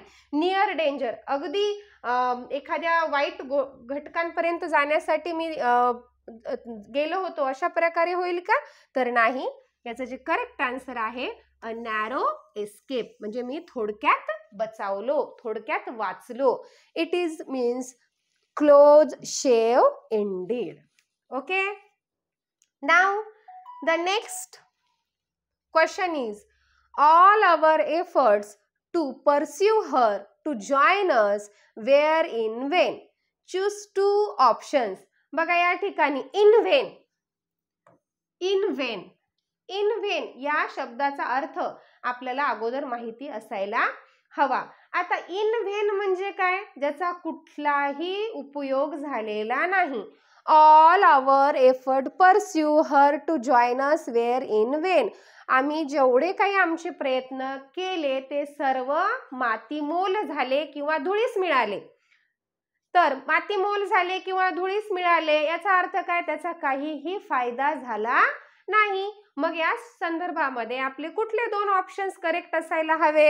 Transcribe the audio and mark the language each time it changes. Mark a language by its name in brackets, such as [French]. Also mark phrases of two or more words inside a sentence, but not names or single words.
[English] near danger, [Marathi] अगदी एखाद्या वाईट घटकांपर्यंत जाण्यासाठी मी गेलो होतो, अशा प्रकारे होईल का? तर नाही. याचं जे [English] correct answer [Marathi] आहे [English] a narrow escape [Marathi] म्हणजे मी थोडक्यात बचावलो, थोडक्यात वाचलो. [English] it is means close shave indeed. okay. now the next question is, all our efforts to pursue her to join us were in vain. Choose two options. [Marathi] बघा या ठिकाणी [English] in vain, in vain, in vain [Marathi] या शब्दाचा अर्थ आपल्याला अगोदर माहिती असायला हवा. आता in vain म्हणजे काय? ज्याचा कुठलाही उपयोग झालेला नाही. [English] All our effort pursue her to join us were in vain. [Marathi] आम्ही जेवढे काही आमचे प्रयत्न केले ते सर्व मातीमोल झाले किंवा धुळीस मिळाले. तर मातीमोल झाले किंवा धुळीस मिळाले याचा अर्थ काय? त्याचा काहीही फायदा झाला नाही. मग या संदर्भामध्ये आपले कुठले दोन [English] options correct [Marathi] असायला हवेत?